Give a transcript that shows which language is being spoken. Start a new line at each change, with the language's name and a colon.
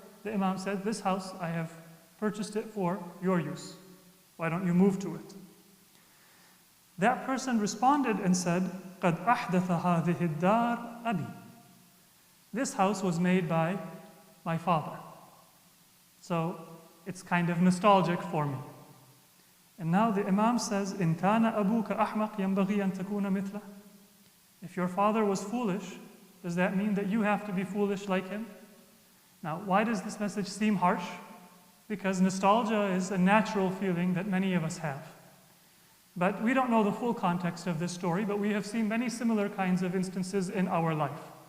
English: The imam said, this house, I have purchased it for your use. Why don't you move to it? That person responded and said,
Arabic: قَدْ أَحْدَثَ هَذِهِ الدَّارِ أَبِي.
English: This house was made by my father. So it's kind of nostalgic for me. And now the imam says,
Arabic: إِن كَانَ أَبُوكَ أَحْمَقْ يَنْبَغِي أَن تَكُونَ مِثْلَهُ.
English: If your father was foolish, does that mean that you have to be foolish like him? Now, why does this message seem harsh? Because nostalgia is a natural feeling that many of us have. But we don't know the full context of this story, but we have seen many similar kinds of instances in our life.